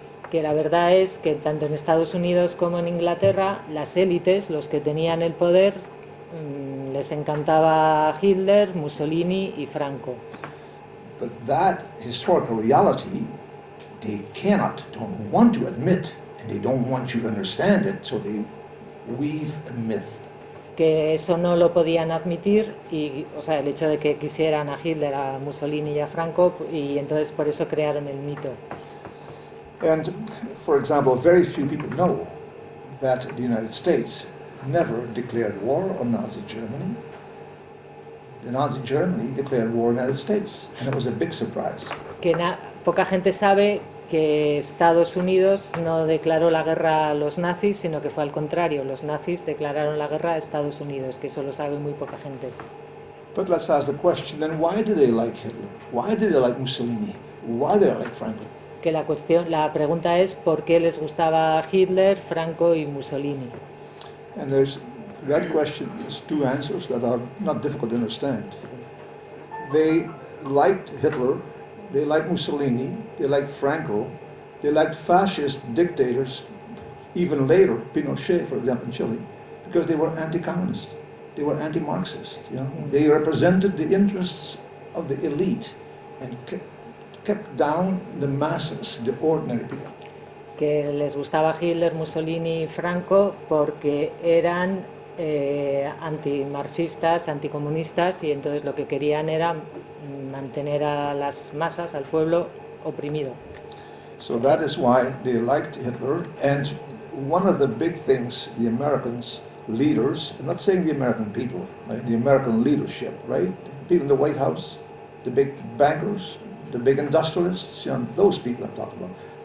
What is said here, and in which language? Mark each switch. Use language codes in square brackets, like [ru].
[es] Que la verdad es que tanto en Estados Unidos como en Inglaterra, las élites, los que tenían el poder, les encantaba Hitler, Mussolini y Franco. [en] But that historical reality, they don't want to admit, and they don't want you to understand it, so they weave a myth. [es] Que eso no lo podían admitir, y, o sea, el hecho de que quisieran a Hitler, a Mussolini y a Franco, y entonces por eso crearon el mito. [en] And, for example, very few people know that the United States never declared war on Nazi Germany. The Nazi Germany declared war on the United States, and it was a big surprise. [es] Que poca gente sabe que Estados Unidos no declaró la guerra a los nazis, sino que fue al contrario, los nazis declararon la guerra a Estados Unidos, que eso lo sabe muy poca gente. [en] But let's ask the question, then why did they like Hitler? Why did they like Mussolini? Why did they like Franco? [es] Que la pregunta es por qué les gustaba Hitler, Franco y Mussolini. [en] And that question has two answers that are not difficult to understand. They liked Hitler, they liked Mussolini, they liked Franco, they liked fascist dictators, even later, Pinochet, for example, in Chile, because they were anti-communist, they were anti-Marxist. They represented the interests of the elite and kept down the masses, the ordinary people. [es] Que les gustaba Hitler, Mussolini y Franco porque eran antimarxistas, anticomunistas, y entonces lo que querían era mantener a las masas, al pueblo, oprimido. [en] So that is why they liked Hitler, and one of the big things the Americans leaders, I'm not saying the American people, right? The American leadership, right? The people in the White House, the big bankers, the big industrialists, those people I'm talking about.